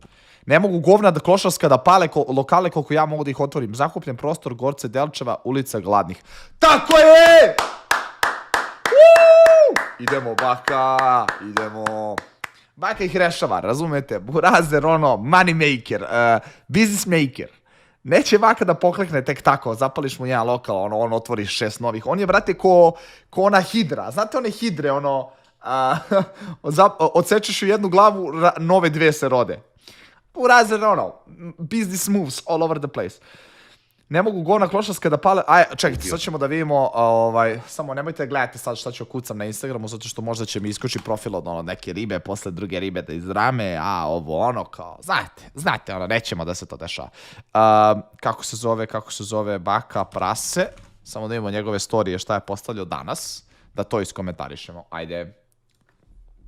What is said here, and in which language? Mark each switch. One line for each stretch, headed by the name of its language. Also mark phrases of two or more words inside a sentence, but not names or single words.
Serbian: Ne mogu govna da klošarska da pale lokale koliko ja mogu da ih otvorim. Zakupljen prostor, Gorce Delčeva, ulica Gladnih. Tako je! Idemo, baka, idemo... Baka ih rešava, razumete? Burazer, ono,
English: money maker, business maker.
Serbian: Neće baka da poklekne tek tako, zapališ mu jedan lokal, ono, on otvori 6 novih. On je, brate, ko ona hidra. Znate one hidre, ono, odsečeš u jednu glavu, nove 2 se rode. Burazer, ono,
English: business moves all over the place.
Serbian: Ne mogu govna klošarska da pale... Čekajte, sad ćemo da vidimo, samo nemojte gledati sad šta ću kucam na Instagramu, zato što možda će mi iskoči profil od ono neke ribe, posle druge ribe da izrame, ovo ono kao, znate, ono, nećemo da se to dešava. Kako se zove Baka Prase, samo da vidimo njegove storije šta je postavljao danas, da to iskomentarišemo, ajde.